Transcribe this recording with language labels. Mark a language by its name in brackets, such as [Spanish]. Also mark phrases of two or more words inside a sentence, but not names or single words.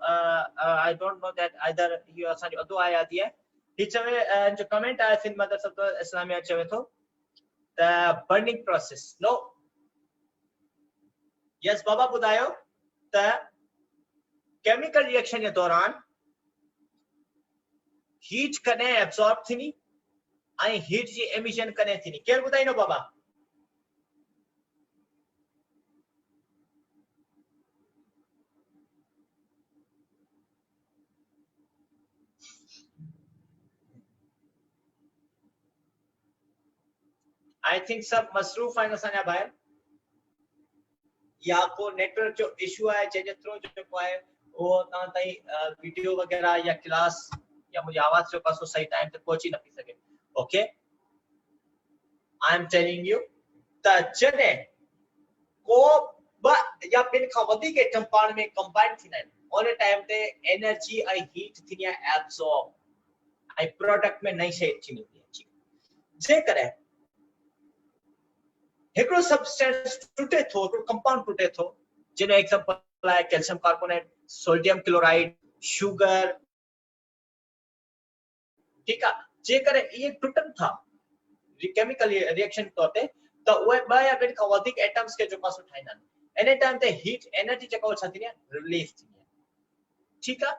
[English] I don't know that either you [Sindhi] असांजो अदो आया थी है. ही चवे जो कमेंट आया सिंध मदरसतुल इस्लामिया चवे थो [English] the burning process. [Sindhi] No. Yes बाबा ॿुधायो त [English] chemical reaction [Sindhi] जे दौरान हीट कॾहिं एब्सॉर्ब थींदी ऐं हीट जी एमिशन कॾहिं थींदी. केरु ॿुधाईंदो बाबा? [English] I think [Sindhi] सब मसरूफ आहिनि असांजा ॿाहिरि या को नेटवर्क जो इशू आहे जंहिंजे थ्रू जेको आहे उहो तव्हां ताईं वीडियो वग़ैरह या क्लास या मुंहिंजी आवाज़ जो पासो सही टाइम ते पहुची न पई सघे. [English] OK, I am telling you [Sindhi] त जॾहिं को ॿ या ॿिनि खां वधीक एटम पाण में कंबाइन थींदा आहिनि उन टाइम ते एनर्जी ऐं हीट थींदी आहे एब्सॉर्ब ऐं प्रोडक्ट में नई शइ अची मिलंदी आहे. जेकॾहिं हिकिड़ो सब्सटेंस टूटे थो, हिकिड़ो कंपाउंड टूटे थो, जिन एग्जांपल आहे [English] calcium carbonate, sodium chloride, sugar, [Sindhi] ठीक आहे. जेकॾहिं इहे टूटनि था [English] chemical reaction [Sindhi] तौर ते त उहे ॿ या ॿिनि खां वधीक एटम्स खे जेको आहे ठाहींदा आहिनि. इन टाइम ते [English] heat energy [Sindhi] जेको छा थींदी आहे रिलीज थींदी आहे. ठीक आहे.